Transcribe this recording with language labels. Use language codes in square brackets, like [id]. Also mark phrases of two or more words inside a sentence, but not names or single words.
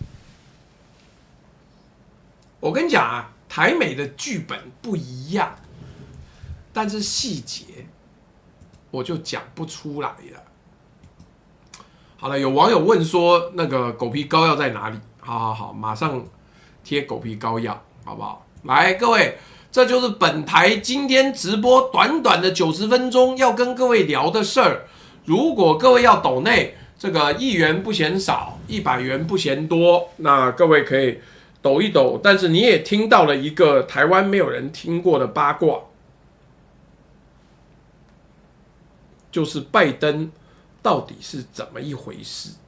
[zh] 我跟你講啊，台美的劇本不一樣，但是細節我就講不出來了。好了，有網友問說，那個狗皮膏藥在哪裡？好，馬上貼狗皮膏藥，好不好？來，各位，這就是本台今天直播短短的90分鐘要跟各位聊的事兒。如果各位要抖內，這個1元不嫌少，100元不嫌多，那各位可以抖一抖，但是你也聽到了一個台灣沒有人聽過的八卦，就是拜登到底是怎麼一回事？